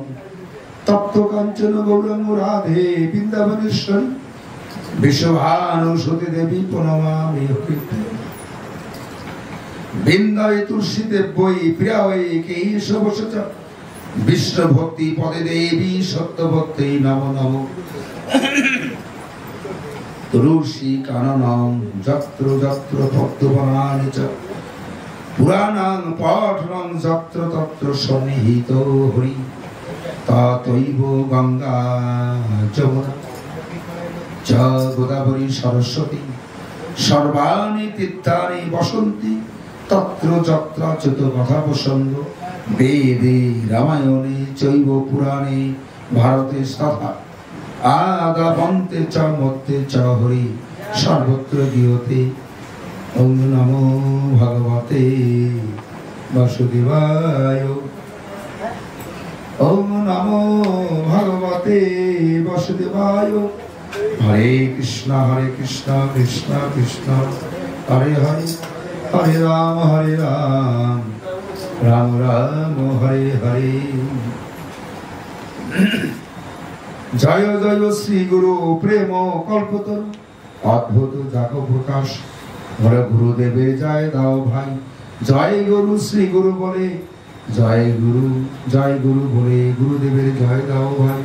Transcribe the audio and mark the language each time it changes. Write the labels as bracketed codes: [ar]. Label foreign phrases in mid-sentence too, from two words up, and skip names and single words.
[sa] तप्त कांचन गौरंग राधे वृंदावनेश्वरी विश्वभानुसुते देवी प्रणमामि वृंदावे तुलसी देव्यै प्रियायै केशवस्य च विष्णु भक्ति पदे देवी सत्य भक्ति नमो नमो। तुलसी काननं जत्र जत्र तत्त्वपराणि च पुराणं पाठनं जत्र तत्र सन्निहितो हरि ততৈব গঙ্গা যমুনা চ গোদাবরী সরস্বতী সর্বাণি তীর্থানি বসন্তি তত্র যত্র চ্যুত কথা প্রসঙ্গ বেদে রামায়ণে চৈব পুরাণে ভারতে তথা আদাবন্তে চ মধ্যে চ হরি সর্বত্র গীয়তে। ওম নমো ভগবতে বাসুদেবায়। ওম নমো ভগবতে বাসুদেবায়। হরে কৃষ্ণ কৃষ্ণ কৃষ্ণ হরে হরে, হরে রাম রাম রাম হরে হরে। [bn] জয় জয় শ্রী গুরু প্রেম কল্পতরু অদ্ভুত জাগ প্রকাশ। বলে গুরুদেবের জয় দাও ভাই। জয় গুরু শ্রী গুরু বলে জয় গুরু বলে গুরুদেবের জয় দাও ভাই।